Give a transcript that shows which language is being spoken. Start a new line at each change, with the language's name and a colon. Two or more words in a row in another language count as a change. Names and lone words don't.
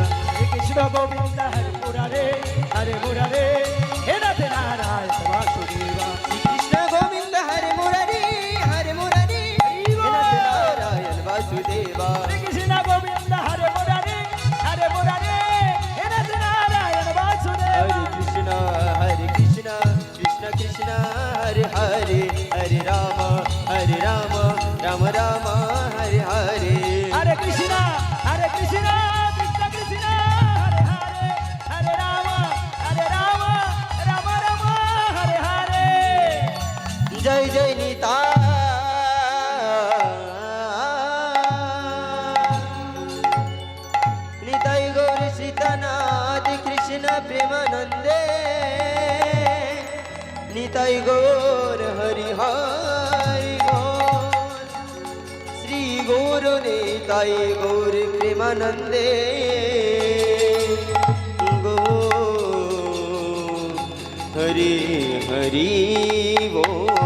Sanskrit: শ্রী কৃষ্ণ গোবিন্দ হরে মুরারি হে নাথ নারায়ণ বাসুদেব শ্রীকৃষ্ণ গোবিন্দ হরে মুরারি নাথ নারায়ণ বাসুদেবা শ্রী কৃষ্ণ গোবিন্দ হরে মুরারি হে নাথ নারায়ণ বাসুদেব হরে কৃষ্ণ কৃষ্ণ কৃষ্ণ হরে হরে হরে রাম রাম রাম হরে হরে হরে কৃষ্ণ Krishna Krishna Krishna Hare Hare Hare Rama Rama Rama Hare Hare
Bangla: জয় জয় নিতাই নিতাই গৌর সীতানাথ কৃষ্ণ প্রেমানন্দে নিতাই গৌর হরি হরি গৌর শ্রী গৌর নিতাই গৌর প্রেমানন্দে গৌর হরি হরি বোল